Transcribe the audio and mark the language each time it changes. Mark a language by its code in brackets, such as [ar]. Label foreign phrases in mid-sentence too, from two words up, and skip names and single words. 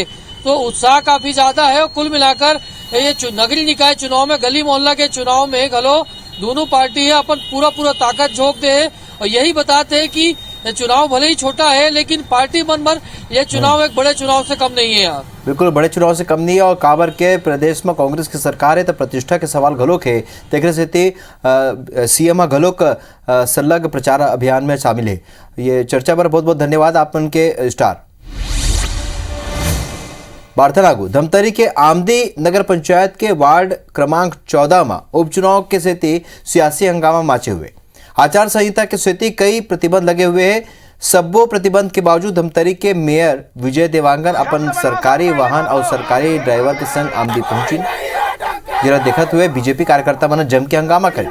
[hne] तो उत्साह काफी ज्यादा है और कुल मिलाकर ये नगरीय निकाय चुनाव में गली मोहल्ला के चुनाव में घलो दोनों पार्टी है अपन पूरा ताकत झोंक दे है और यही बताते हैं कि चुनाव भले ही छोटा है लेकिन पार्टी मन भर यह चुनाव एक बड़े चुनाव से कम नहीं है यहाँ। बिल्कुल बड़े चुनाव से कम नहीं है और काबर के प्रदेश में कांग्रेस की सरकार है तो प्रतिष्ठा के सवाल घलोक है। तेखरे सेती सीएम घलोक संलग्न प्रचार अभियान में शामिल है। ये चर्चा पर बहुत बहुत धन्यवाद आपन के स्टार। बार्थनागु धमतरी के आमदी नगर पंचायत के वार्ड क्रमांक 14 में उपचुनाव के सेती सियासी हंगामा माचे हुए। आचार संहिता के सेती कई प्रतिबंध लगे हुए हैं। सब्बो प्रतिबंध के बावजूद धमतरी के मेयर विजय देवांगन अपन सरकारी वाहन और सरकारी ड्राइवर के संग आमदी पहुंची। जरा देखते हुए बीजेपी कार्यकर्ता मन जम के हंगामा करे।